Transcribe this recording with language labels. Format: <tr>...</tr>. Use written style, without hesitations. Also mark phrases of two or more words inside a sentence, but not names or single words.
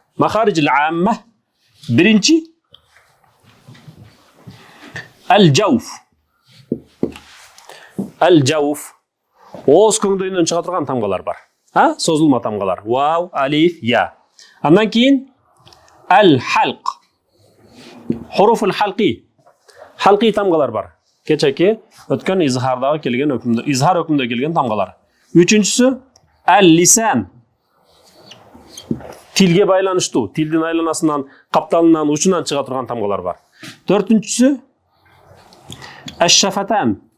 <ar>مخارج العامة биринчи ал-жауф. الجوف.</ar> <ky>Ооз көңдөйүнөн чыга турган тамгалар бар. Созулма тамгалар. Вау, алиф, я. Андан кийин ал-халq.</ky> <ar>حروف الحلقي.</ar> <ky>Халqi тамгалар бар. Кечеки өткөн изхардагы келген өкүмдө, изхар өкүмдө келген тамгалар. Үчүнчүсү ал-лисан. Тилге байланыштуу, тилдин айланасынан, капталынан, учунан чыга турган тамгалар бар. Төртүнчүсү аш-шафатан.</ky>